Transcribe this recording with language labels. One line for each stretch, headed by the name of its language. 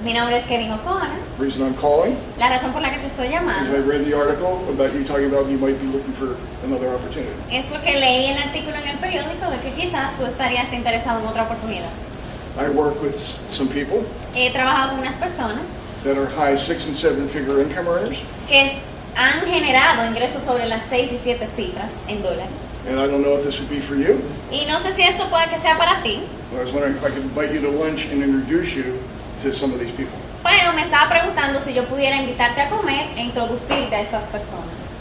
Spanish: Mi nombre es Kevin O'Connor.
English: The reason I'm calling
Spanish: La razón por la que te estoy
English: is I
Spanish: llamando
English: read the article about you talking about you might be looking for another opportunity.
Spanish: es porque leí el artículo en el periódico de que quizás tú estarías interesado en otra oportunidad.
English: I work with some people
Spanish: He trabajado con unas personas
English: that are high 6 and 7 figure income earners,
Spanish: que han generado ingresos sobre las 6 y 7 cifras en dólares.
English: and I don't know if this would be for you.
Spanish: Y no sé si esto puede que sea para ti,
English: I was wondering if I could invite you to lunch and introduce you to some of these people.
Spanish: pero me estaba preguntando si yo pudiera invitarte a comer e introducirte a estas personas.